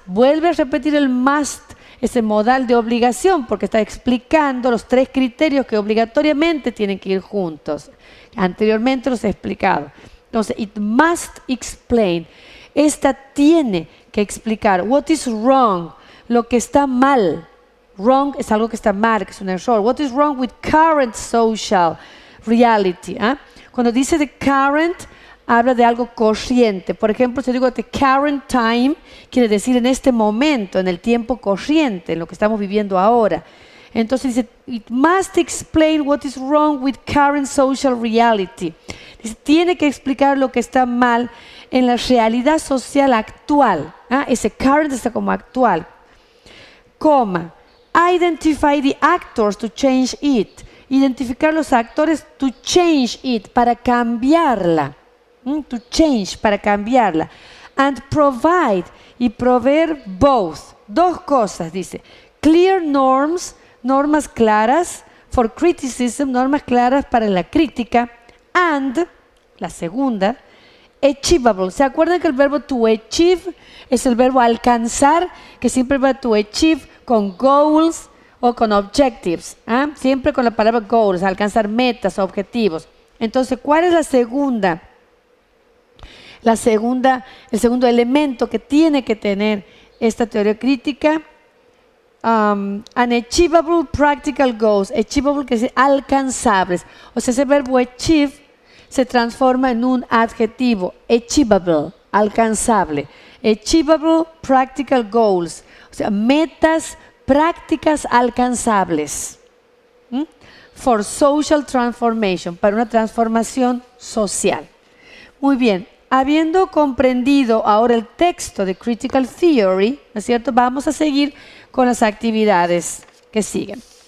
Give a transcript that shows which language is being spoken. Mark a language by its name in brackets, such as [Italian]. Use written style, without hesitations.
[Spanish] Vuelve a repetir el must, ese modal de obligación, porque está explicando los 3 criterios que obligatoriamente tienen que ir juntos. Anteriormente los he explicado. Entonces, [English] it must explain. [Spanish] Esta tiene que explicar [English] what is wrong, [Spanish] lo que está mal. Wrong es algo que está mal, que es un error. [English] What is wrong with current social reality? [Spanish] Cuando dice the current, habla de algo corriente. Por ejemplo, si digo [English] the current time, [Spanish] quiere decir en este momento, en el tiempo corriente, en lo que estamos viviendo ahora. Entonces dice, [English] it must explain what is wrong with current social reality. [Spanish] Dice, tiene que explicar lo que está mal en la realidad social actual. Ese current está como actual. Coma. [English] Identify the actors to change it. [Spanish] Identificar los actores [English] to change it, [Spanish] para cambiarla. [English] To change, [Spanish] para cambiarla. [English] And provide, [Spanish] y proveer [English] both. [Spanish] 2 cosas, dice. [English] Clear norms, [Spanish] normas claras, [English] for criticism, [Spanish] normas claras para la crítica. And, la segunda, achievable. ¿Se acuerdan que el verbo to achieve es el verbo alcanzar? Que siempre va to achieve con goals o con objectives. Siempre con la palabra goals, alcanzar metas, objetivos. Entonces, ¿cuál es la segunda? El segundo elemento que tiene que tener esta teoría crítica, [English] unachievable practical goals. [Spanish] Achievable quiere decir alcanzables. O sea, ese verbo achieve se transforma en un adjetivo. Achievable, alcanzable. [English] Achievable practical goals. [Spanish] O sea, metas prácticas alcanzables. [English] For social transformation, [Spanish] para una transformación social. Muy bien. Habiendo comprendido ahora el texto de Critical Theory, ¿no es cierto? Vamos a seguir con las actividades que siguen.